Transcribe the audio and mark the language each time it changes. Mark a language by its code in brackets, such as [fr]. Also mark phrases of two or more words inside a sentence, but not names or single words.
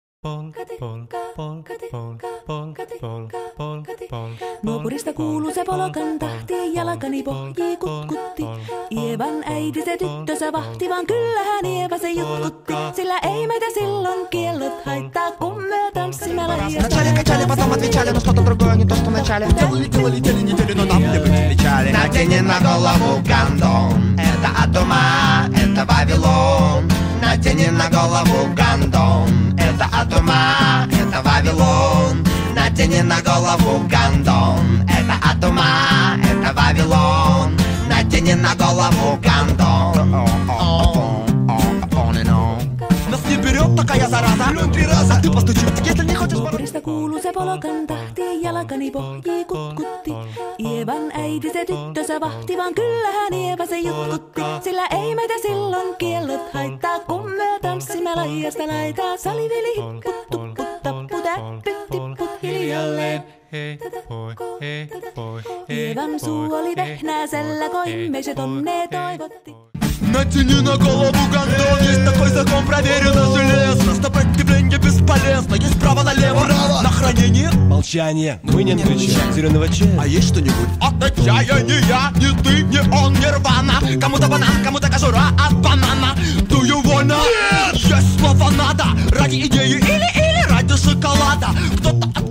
[fi] Nuopurista kuuluu se polokan tahti, jalkani pohjii kutkutti. Ievan äiti se tyttönsä vahti, vaan kyllähän Ieva se jutkutti. Sillä ei meitä silloin kiellot haittaa, kun me tanssimme laijasta. [ru] Вначале качали, потом отвечали, но что-то другое, не то, что вначале. Летели недели, но нам не печали. Надени на голову гандон, это от ума, это Вавилон. Надени на голову гандон, это от ума, это Вавилон. Надени на голову гандон, это от ума, это Вавилон. Надени на голову гандон. Нас не берет такая зараза. Плюнь 3 раза, а ты постучи, если не хочешь. [fi] Nuopurista kuuluu se polokan tahti, jalkani pohjii kutkutti. Ievan äiti se tyttönsä vahti, vaan kyllähän Ieva se jutkutti. Sillä ei meitä silloin kiellot haittaa, kun me tanssimme laijasta laitaa. Salivili hipput, tupput, tapput, äppyt, tipput hiljalleen. Ievan suu oli vehnäisellä, koimme se tonne toivotti. [ru] Натяни на голову гандон. Есть такой закон, проверено железно. Сопротивление бесполезно. Есть право налево. На хранение. Молчание. Мы не отвечаем. Зеленого чая. А есть что-нибудь? Отвечаю не я, не ты, не он, нирвана. Кому-то банан, кому-то кожура от банана. [en] Do you wanna? [ru] Есть слово надо. Ради идеи или ради шоколада. Кто-то